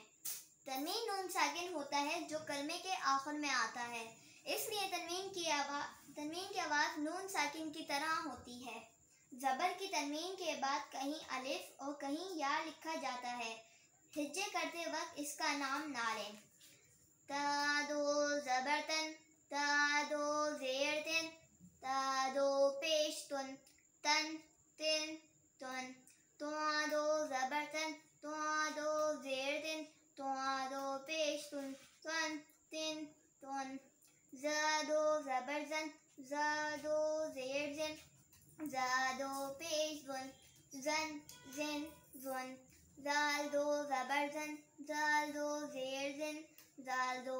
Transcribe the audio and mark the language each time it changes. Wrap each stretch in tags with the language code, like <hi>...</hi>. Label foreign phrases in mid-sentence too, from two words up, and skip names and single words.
<ur>تنوین نون ساکن ہوتا ہے جو کلمے کے آخر میں آتا ہے، اس لیے تنوین کی آواز نون ساکن کی طرح ہوتی ہے۔ زبر کی تنوین کے بعد کہیں الف اور کہیں یا لکھا جاتا ہے۔ ہجے کرتے وقت اس کا نام نہ لیں۔ تا دو زبر تن، تا دو زیر تن، تا دو پیش تن، تن تن تن، تو دو زبر تن، تو دو زیر تن، تو دو پیش تن، تن تن تن، زا دو زبر زن، زا دو زیر زن، زا دو پیش زن، زن زن زن، زال دو زبر زن، زال دو زیر زن، زال دو</ur>